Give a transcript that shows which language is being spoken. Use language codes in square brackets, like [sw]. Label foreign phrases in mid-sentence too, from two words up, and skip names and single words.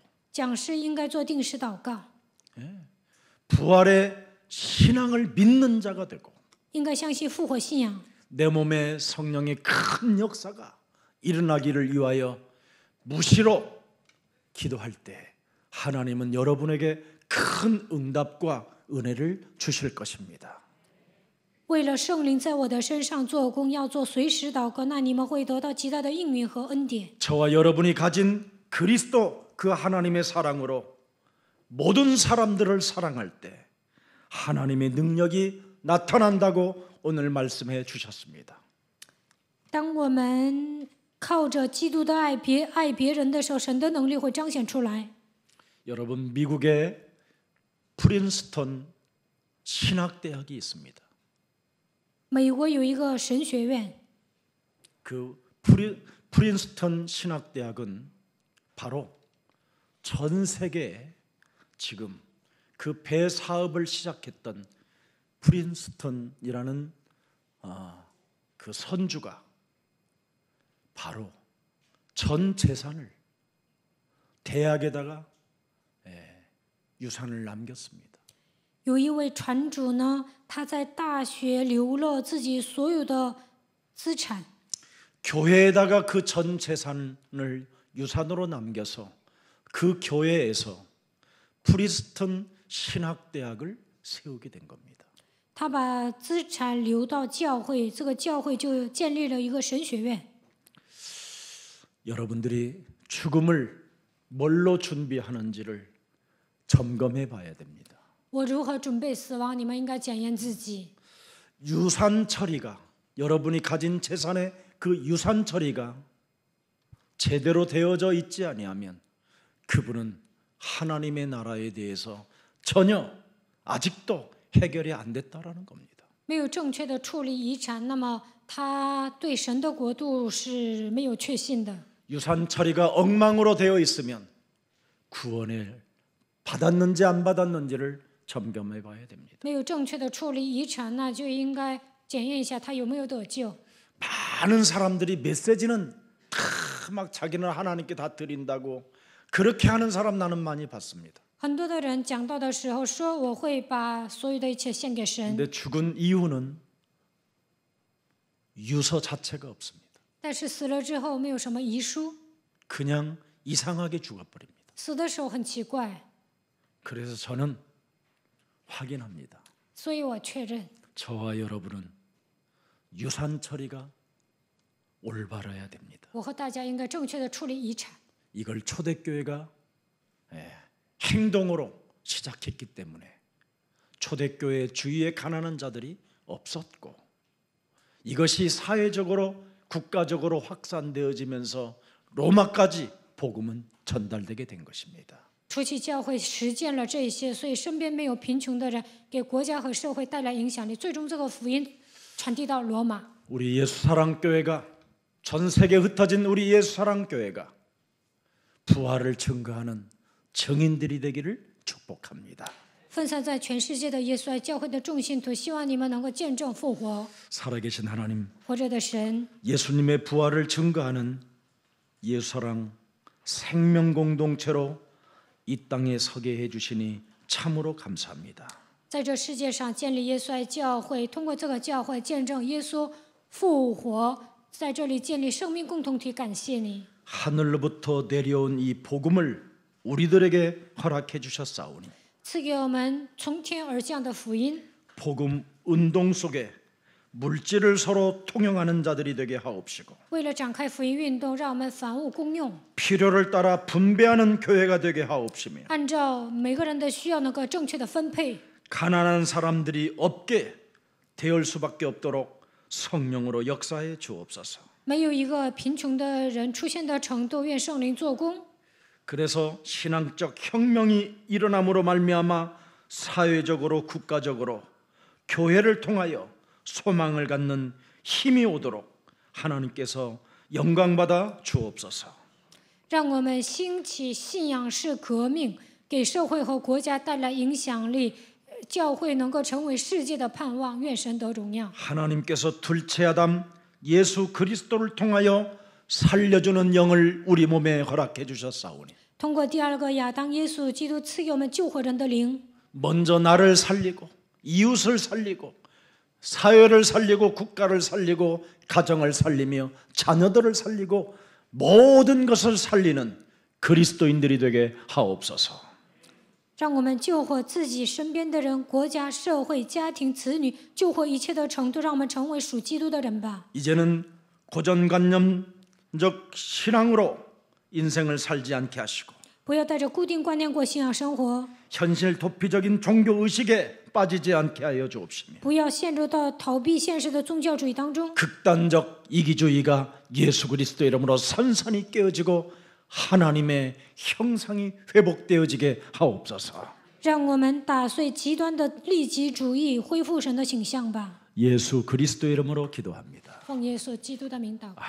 [zh] 讲师应该做定时祷告， [ko] 부활의 신앙을 믿는 자가 되고 [zh] 应该相信复活信仰。 [ko] 내 몸에 성령의 큰 역사가 일어나기를 위하여 무시로 기도할 때 하나님은 여러분에게 큰 응답과 은혜를 주실 것입니다. [zh] 为了圣灵在我的身上做工，要做随时祷告，那你们会得到极大的应允和恩典。 [ko] 저와 여러분이 가진 그리스도 그 하나님의 사랑으로 모든 사람들을 사랑할 때 하나님의 능력이 나타난다고 오늘 말씀해 주셨습니다. [zh] 当我们靠着基督的爱别人的时候，神的能力会彰显出来。 [ko] 여러분 미국의 프린스턴 신학대학이 있습니다. [zh] 美国有一个神学院， [ko] 그 프린스턴 신학대학은 바로 전 세계에 지금 그 배 사업을 시작했던 프린스턴이라는 그 선주가 바로 전 재산을 대학에다가 유산을 남겼습니다. [zh] 有一位船主呢，他在大学留了自己所有的资产， [ko] 교회에다가 그 전 재산을 유산으로 남겨서 그 교회에서 프린스턴 신학대학을 세우게 된 겁니다. [zh] 他把资产流到教会，这个教会就建立了一个神学院。 [ko] 여러분들이 죽음을 뭘로 준비하는지를 점검해 봐야 됩니다. [zh] 我如何准备死亡？你们应该检验自己。 [ko] 유산 처리가 여러분이 가진 재산의 그 유산 처리가 제대로 되어져 있지 아니하면 그분은 하나님의 나라에 대해서 전혀 아직도 해결이 안 됐다라는 겁니다. [zh] 没有正确的处理遗产，那么他对神的国度是没有确信的。 [ko] 유산 처리가 엉망으로 되어 있으면 구원을 받았는지 안 받았는지를 점검해 봐야 됩니다. [zh] 没有正确的处理遗产，那就应该检验一下他有没有得救。 [ko] 많은 사람들이 메시지는 다 막 자기는 하나님께 다 드린다고 그렇게 하는 사람 나는 많이 봤습니다. [zh] 很多的人讲道的时候说，我会把所有的一切献给神， [ko] 근데 죽은 이후는 유서 자체가 없습니다. [zh] 但是死了之后没有什么遗书， [ko] 그냥 이상하게 죽어버립니다. [zh] 死的时候很奇怪， [ko] 그래서 저는 확인합니다. [zh] 所以我确认， [ko] 저와 여러분은 유산 처리가 올바라야 됩니다. [zh] 我和大家应该正确的处理遗产。 [ko] 이걸 초대교회가 행동으로 시작했기 때문에 초대교회 주위에 가난한 자들이 없었고 이것이 사회적으로 국가적으로 확산되어지면서 로마까지 복음은 전달되게 된 것입니다. [zh] 初期教会实践了这些，所以身边没有贫穷的人，给国家和社会带来影响力。最终，这个福音传递到罗马。 [ko] 우리 예수사랑교회가 전 세계에 흩어진 우리 예수사랑교회가 부활을 증거하는 증인들이 되기를 축복합니다. [zh] 分散在全世界的耶稣爱教会的众信徒，希望你们能够见证复活， [ko] 살아계신 하나님, [zh] 活着的神， [ko] 예수님의 부활을 증거하는 예수사랑 생명 공동체로 이 땅에 서게 해주시니 참으로 감사합니다. [zh] 在这世界上建立耶稣爱教会，通过这个教会见证耶稣复活，在这里建立生命共同体。感谢你， [ko] 하늘로부터 내려온 이 복음을 우리들에게 허락해 주셨사오니 [zh] 赐给我们从天而降的福音。 [ko] 복음 운동 속에 물질을 서로 통용하는 자들이 되게 하옵시고 [zh] 为了展开福音运动，让我们凡物公用， [ko] 필요를 따라 분배하는 교회가 되게 하옵시며 [zh] 按照每个人的需要能够正确的分配。 [ko] 가난한 사람들이 없게 되을 수밖에 없도록 성령으로 역사해 주옵소서. [zh] 没有一个贫穷的人出现的程度，愿圣灵做工。 [ko] 그래서 신앙적 혁명이 일어남으로 말미암아 사회적으로 국가적으로 교회를 통하여 소망을 갖는 힘이 오도록 하나님께서 영광받아 주옵소서. [zh] 让我们兴起信仰式革命，给社会和国家带来影响力，教会能够成为世界的盼望。愿神得荣耀。 [ko] 하나님께서 둘째 아담 예수 그리스도를 통하여 살려주는 영을 우리 몸에 허락해 주셨사오니 [zh] 通过第二个亚当耶稣基督赐给我们救活人的灵， [ko] 먼저 나를 살리고 이웃을 살리고 사회를 살리고 국가를 살리고 가정을 살리며 자녀들을 살리고 모든 것을 살리는 그리스도인들이 되게 하옵소서. [zh] 让我们救活自己身边的人、国家、社会、家庭、子女，救活一切的程度，让我们成为属基督的人吧。 [ko] 이제는 고정관념적 신앙으로 인생을 살지 않게 하시고 [zh] 不要带着固定观念过信仰生活， [ko] 현실 도피적인 종교 의식에 빠지지 않게 하여 주옵시며 [zh] 不要陷入到逃避现实的宗教主义当中。 [ko] 극단적 이기주의가 예수 그리스도 이름으로 선선히 깨어지고 하나님의 형상이 회복되어지게 하옵소서. [zh] 让我们打碎极端的利己主义，恢复神的形象吧。 [ko] 예수 그리스도 이름으로 기도합니다.